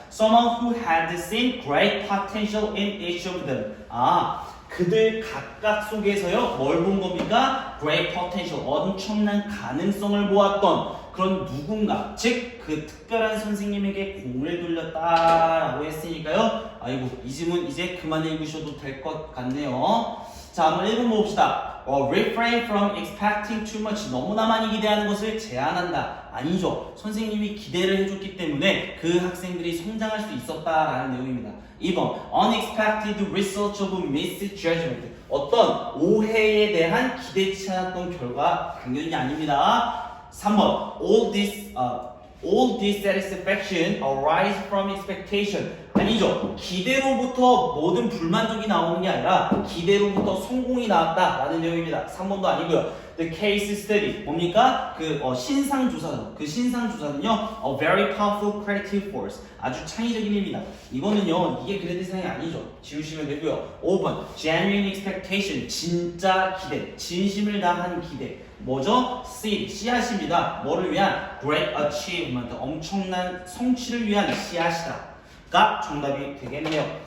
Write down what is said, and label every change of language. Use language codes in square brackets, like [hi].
[en] Someone who had seen great potential in each of them. [ko] 그들 각각 속에서요. 뭘 본 겁니까? [en] Great potential. [ko] 엄청난 가능성을 보았던 그런 누군가. 즉, 그 특별한 선생님에게 공을 돌렸다라고 했으니까요. 아이고, 이 질문 이제 그만 읽으셔도 될 것 같네요. 자, 한번 읽어봅시다. [en] refrain from expecting too much. [ko] 너무나 많이 기대하는 것을 제한한다. 아니죠. 선생님이 기대를 해줬기 때문에 그 학생들이 성장할 수 있었다라는 내용입니다. [en] 2번, unexpected result of misjudgment. [ko] 어떤 오해에 대한 기대치 않았던 결과 당연히 아닙니다. [en] 3번, all dissatisfaction arise from expectation. [ko] 아니죠. 기대로부터 모든 불만족이 나오는 게 아니라 기대로부터 성공이 나왔다라는 내용입니다. 3번도 아니고요. [en] The case study 뭡니까? [ko] 신상조사죠. 그 신상조사는요, [en] a very powerful creative force. [ko] 아주 창의적인 힘이다. 이거는요, 이게 그래 대상이 아니죠. 지우시면 되고요. 5번, [en] genuine expectation. [ko] 진짜 기대. 진심을 다한 기대. 뭐죠? seed, 씨앗입니다. 뭐를 위한? [en] great achievement. [ko] 엄청난 성취를 위한 씨앗이다. 가 정답이 되겠네요.